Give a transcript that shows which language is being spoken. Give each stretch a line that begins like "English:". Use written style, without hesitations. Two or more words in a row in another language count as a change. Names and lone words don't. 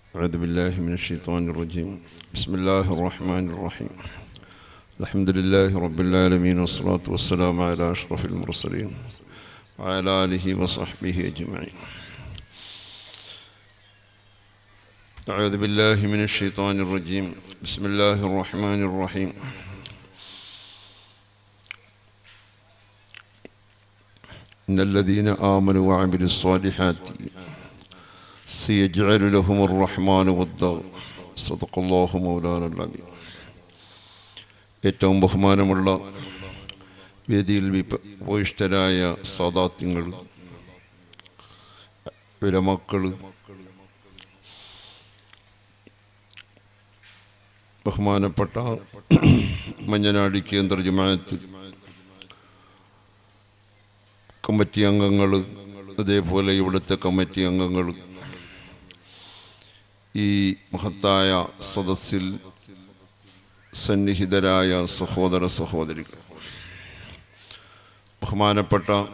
Arabic: أعوذ بالله من الشيطان الرجيم بسم الله الرحمن الرحيم الحمد لله رب العالمين والصلاة والسلام على أشرف المرسلين وعلى آله وصحبه أجمعين أعوذ بالله من الشيطان الرجيم بسم الله الرحمن الرحيم إن الذين آمنوا وعملوا الصالحات سيجعل لهم الرحمن ودا صدق الله مولانا العظيم.
Malayalam: ഏറ്റവും ബഹുമാനമുള്ള വേദിയിൽ ഉപവിഷ്ടരായ സാദാത്യങ്ങൾ, ഉലമാക്കൾ, ബഹുമാനപ്പെട്ട മഞ്ഞനാടി കേന്ദ്ര ജമാഅത്ത് കമ്മിറ്റി അംഗങ്ങൾ, അതേപോലെ ഇവിടുത്തെ കമ്മിറ്റി അംഗങ്ങൾ, ഈ മഹത്തായ സദസ്സിൽ സന്നിഹിതരായ സഹോദര സഹോദരികൾ, ബഹുമാനപ്പെട്ട